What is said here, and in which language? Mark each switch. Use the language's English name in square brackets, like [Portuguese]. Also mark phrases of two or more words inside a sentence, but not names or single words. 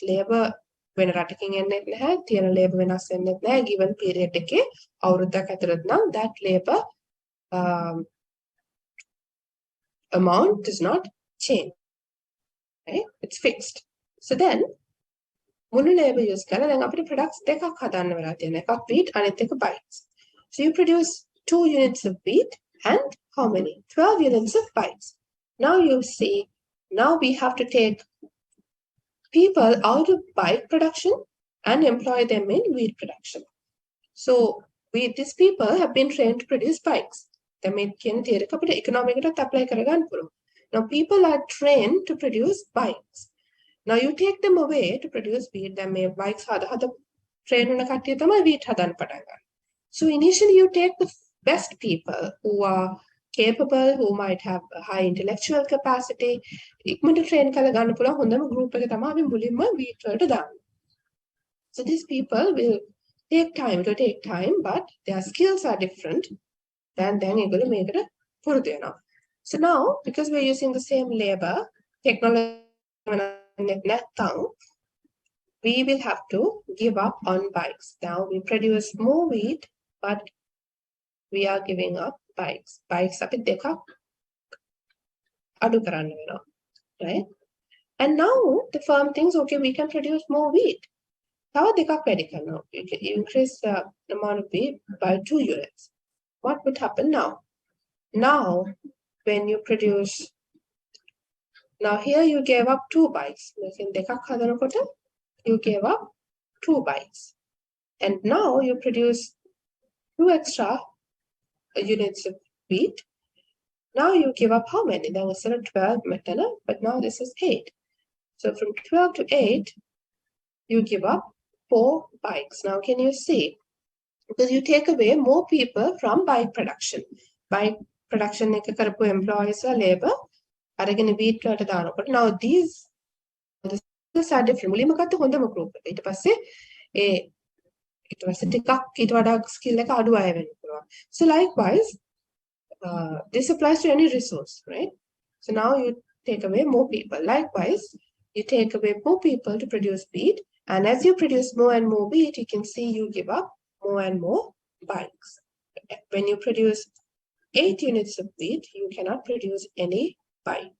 [English] Labor, when rattaking and labor when a given period that labor amount does not change. Right? It's fixed. So then [Sinhala] මුළු [English] labour use [Sinhala] කරලා දැන් අපිට products දෙකක් හදන්න වෙලා තියෙනවා. එකක් wheat අනිත් එක bites. [English] So you produce 2 units of wheat and how many? 12 units of bites. Now you see, now we have to take people out of bike production and employ them in wheat production. So these people have been trained to produce bikes. [Sinhala] දැන් මේ කියන theory එක අපිට economic එකටත් apply කරගන්න පුළුවන්. [English] Now people are trained to produce bikes. Now you take them away to produce wheat. [Sinhala] දැන් මේ bikes හද train වෙන කට්ටිය තමයි wheat හදන්න පටන් ගන්න. [English] So initially you take the best people who are capable, who might have a high intellectual capacity. [Sinhala] ඉක්මනට train කරලා ගන්න පුළුවන් හොඳම group එක තමයි අපි මුලින්ම wheat වලට දාන්නේ. [English] So these people will take time, it will take time, but their skills are different than [Sinhala] ඒගොල්ලෝ මේකට පුරුදු වෙනවා. [English] So now, because we're using the same labor, technology නැත්නම් we will have to give up on bikes. Now we produce more wheat, but we are giving up bikes. [Sinhala] Bikes අපි දෙකක් අඩු කරන්න වෙනවා, [English] right? And now the firm thinks, okay, we can produce more wheat. [Sinhala] තව දෙකක් වැඩි කරනවා. [English] You increase the amount of wheat by 2 units. What would happen now? Now, when you produce, now here you gave up 2 bikes. You gave up 2 bikes. And now you produce 2 extra units of wheat. Now you give up how many? There was 12 metana, but now this is 8. So from 12 to 8, you give up 4 bikes. Now can you see? Because you take away more people from bike production. Bike production [Sinhala] එක කරපු employees labor අරගෙන wheat වලට දානකොට [English] now these are different. [Sinhala] මුලින්ම ගත්ත හොඳම group එක. ඊට පස්සේ ඊට පස්සේ ටිකක් ඊට වඩා skill එක අඩු අය වෙන්න පුළුවන්. [English] So likewise, this applies to any resource, right? So now you take away more people. Likewise, you take away more people to produce wheat. And as you produce more and more wheat, you can see you give up more and more bikes. When you produce 8 units of wheat, you cannot produce any bikes.